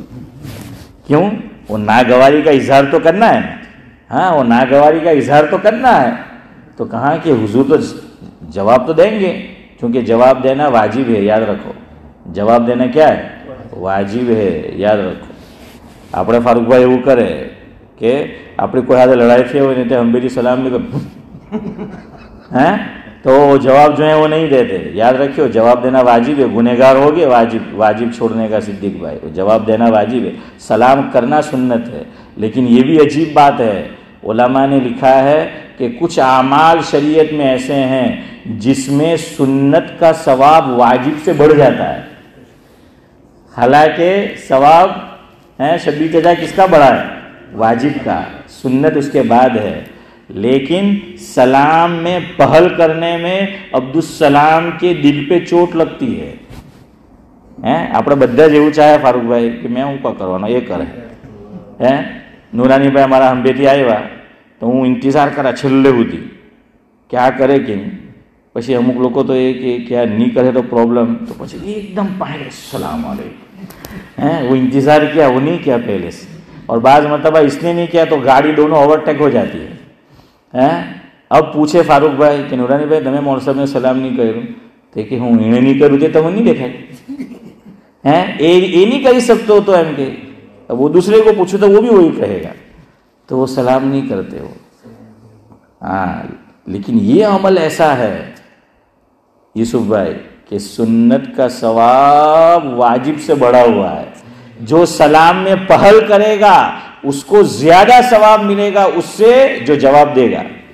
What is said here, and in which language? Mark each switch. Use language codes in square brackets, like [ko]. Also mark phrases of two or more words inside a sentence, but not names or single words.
[ur] کیوں؟ وہ ناگواری کا اظہار تو کرنا ہے نا. ہاں وہ ناگواری کا اظہار تو کرنا ہے. تو کہا کہ حضور تو جواب تو دیں گے, کیونکہ جواب دینا واجب ہے, یاد رکھو. جواب دینا کیا ہے؟ واجب ہے, یاد رکھو. [gu] આપણે ફારૂકભાઈ એવું કરે કે આપણી કોઈ સાથે લડાઈ થઈ હોય ને તે અંબેરી સલામ નહીં કર હે, તો જવાબ [ur] جو ہے وہ نہیں دیتے. یاد رکھیو جواب دینا واجب ہے. گنہگار ہو گئے واجب چھوڑنے کا صدیق بھائی, جواب دینا واجب ہے, سلام کرنا سنت ہے. لیکن یہ بھی عجیب بات ہے, علماء نے لکھا ہے کہ کچھ اعمال شریعت میں ایسے ہیں جس میں سنت کا ثواب واجب سے بڑھ جاتا ہے. حالانکہ ثواب شبی جزا کس کا بڑا ہے؟ واجب کا. سنت اس کے بعد ہے. لیکن سلام میں پہل کرنے میں عبدالسلام کے دل پہ چوٹ لگتی ہے. [gu] આપણે બધા જ એવું ચાહે ફારૂકભાઈ કે મેં શું કરવાનો એ કરે. નુરાનીભાઈ અમારા હંભેથી આવ્યા તો હું ઇંતજાર કરા છેલ્લે સુધી કે આ કરે કે નહીં. પછી અમુક લોકો તો એ કે આ નહીં કરે તો પ્રોબ્લેમ, તો પછી એકદમ પાડે [ar] سلام عليكم. [ur] وہ انتظار کیا, وہ نہیں کیا پہلے سے, اور بعض مرتبہ اس نے نہیں کیا تو گاڑی دونوں اوورٹیک ہو جاتی ہے. اب پوچھے فاروق بھائی کہ نورانی بھائی [gu] તમે મોર સાહેબને સલામ નહીં કર્યું, તો કે હું એને નહીં કર્યું તે તમને નહીં દેખાય, એ નહીં કરી શકતો તો એમ કે. [ur] اب وہ دوسرے کو پوچھو تو وہ بھی وہی کہے گا, تو وہ سلام نہیں کرتے وہ. ہاں لیکن یہ عمل ایسا ہے یوسف بھائی کہ سنت کا ثواب واجب سے بڑھا ہوا ہے. جو سلام میں پہل کرے گا اس کو زیادہ ثواب ملے گا اس سے جو جواب دے گا.